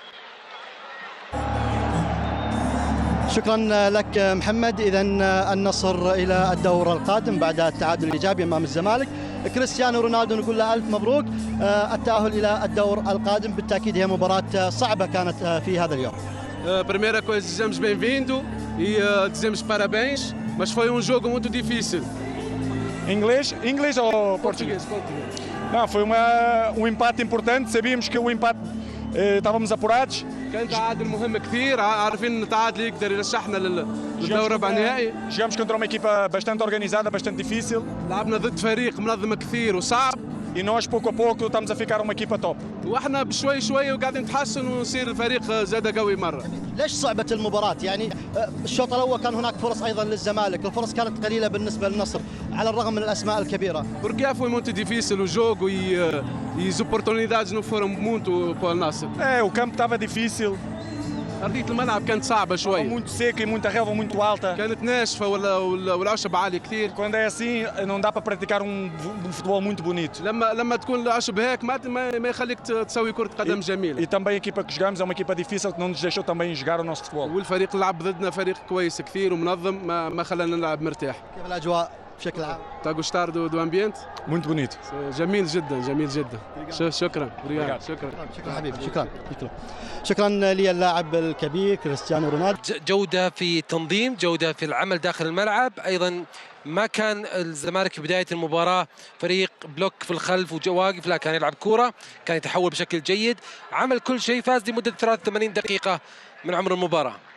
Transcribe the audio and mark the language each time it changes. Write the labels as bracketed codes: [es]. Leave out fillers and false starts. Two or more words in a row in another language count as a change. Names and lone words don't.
[ar] شكرا لك محمد. إذا النصر إلى الدور القادم بعد التعادل الإيجابي أمام الزمالك. كريستيانو رونالدو نقول له ألف مبروك. التأهل إلى الدور القادم بالتأكيد هي مباراة صعبة كانت في هذا اليوم. [pt] Primeira coisa, desejamos bem-vindo e desejamos parabéns, mas foi um jogo muito difícil. Inglês ou português? Não, foi um empate importante, sabíamos que o empate estávamos apurados. [ar] كان تعادل مهم كثير، عارفين ان التعادل يقدر يرشحنا للدوري ربع نهائي. [pt] Jogamos contra uma equipa bastante organizada, bastante difícil. [ar] لعبنا ضد فريق منظم كثير وصعب. [pt] E nós pouco a pouco estamos a ficar uma equipa top. [ar] واحنا بشوي شوي وقاعدين نتحسن ونصير الفريق زاد قوي مره. ليش صعبة المباراة؟ يعني الشوط الأول كان هناك فرص أيضا للزمالك، الفرص كانت قليلة بالنسبة للنصر على الرغم من الأسماء الكبيرة. [pt] Porque foi muito difícil o jogo e as oportunidades não foram muito para o Nasser. O campo estava difícil. [ar] أرضية الملعب كانت صعبة شوي. [pt] Muito seca e muita relva muito alta. [ar] كانت ناشفة والعشب عالي كثير. [pt] Quando é assim não dá para praticar futebol muito bonito. [ar] لما تكون العشب هيك ما يخليك تسوي كرة قدم جميلة. [pt] E também a equipa que jogamos é uma equipa difícil que não nos deixou também jogar o nosso futebol. [ar] والفريق اللي لعب ضدنا فريق كويس كثير ومنظم ما خلانا نلعب مرتاح. كيف الأجواء بشكل عام؟ [pt] Está a gostar do ambiente? Muito bonito. [ar] جميل جدا جميل جدا. شكرا. شكرا حبيبي. شكرا للاعب الكبير كريستيانو رونالدو. جودة في تنظيم، جودة في العمل داخل الملعب. أيضا ما كان الزمالك في بداية المباراة فريق بلوك في الخلف وواقف، لا، كان يلعب كورة، كان يتحول بشكل جيد، عمل كل شيء، فاز لمدة 83 دقيقة من عمر المباراة.